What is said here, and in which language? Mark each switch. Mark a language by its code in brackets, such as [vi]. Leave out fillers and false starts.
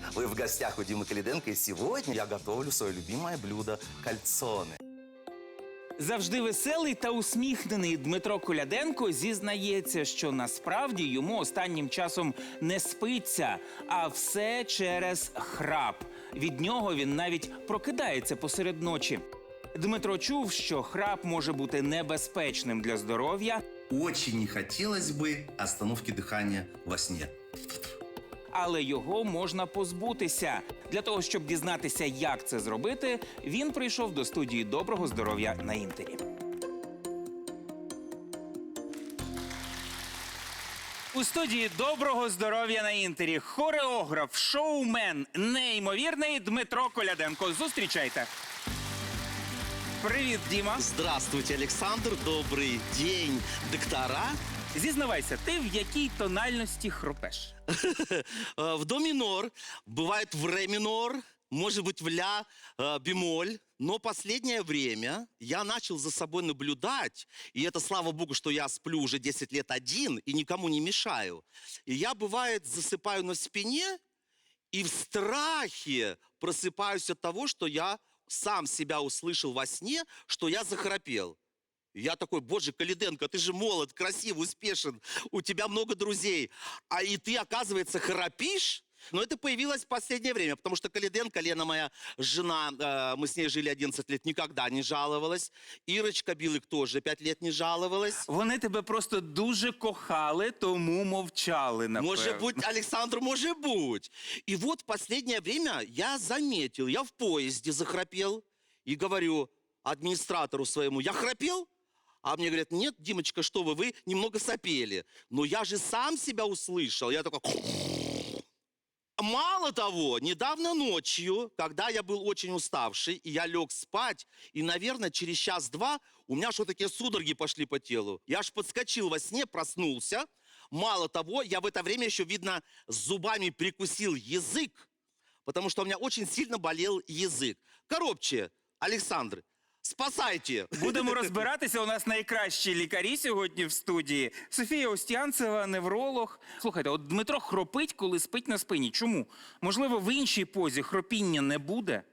[ru] Вы в гостях у Димы Калиденко, и сегодня я готовлю свое любимое блюдо – кальцоны. [uk] Завжди веселий та усміхнений Дмитро Коляденко зізнається, що насправді йому останнім часом не спиться, а все через храп. Від нього він навіть прокидається посеред ночі. Дмитро чув, що храп може бути небезпечним для здоров'я, [ru] Очень не хотелось бы остановки дыхания во сне. [uk] але його можна позбутися. Для того, щоб дізнатися, як це зробити, він прийшов до студії «Доброго здоров'я на Інтері». У студії «Доброго здоров'я на Інтері» хореограф, шоумен, неймовірний Дмитро Коляденко. Зустрічайте. Привіт, Діма. [ru] Здравствуйте, Александр. Добрый день, доктора. [uk] Зізнавайся, ти в якій тональності хропеш? [ru] В до минор, бывает в ре минор, может быть в ля бемоль. Но последнее время я начал за собой наблюдать, и это слава богу, что я сплю уже 10 лет один и никому не мешаю. И я, бывает, засыпаю на спине и в страхе просыпаюсь от того, что я сам себя услышал во сне, что я захрапел. Я такой: боже, Калиденко, ты же молод, красив, успешен, у тебя много друзей, а и ты, оказывается, храпишь? Но это появилось в последнее время, потому что Калиденко, Лена, моя жена, мы с ней жили 11 лет, никогда не жаловалась. Ирочка Билык тоже 5 лет не жаловалась. [uk] Вони тебе просто дуже кохали, тому мовчали, напевно. [ru] Может быть, Александр, может быть. И вот в последнее время я заметил, я в поезде захрапел и говорю администратору своему: я храпел? А мне говорят: нет, Димочка, что вы немного сопели. Но я же сам себя услышал. Я такой... Мало того, недавно ночью, когда я был очень уставший, и я лег спать, и, наверное, через час-два у меня что-то такие судороги пошли по телу. Я аж подскочил во сне, проснулся. Мало того, я в это время еще, видно, зубами прикусил язык, потому что у меня очень сильно болел язык. Короче, Александр, Спасайте. [uk] Будемо розбиратися. У нас найкращі лікарі сьогодні в студії. Софія Устянцева, невролог. Слухайте, от Дмитро хропить, коли спить на спині. Чому? Можливо, в іншій позі хропіння не буде?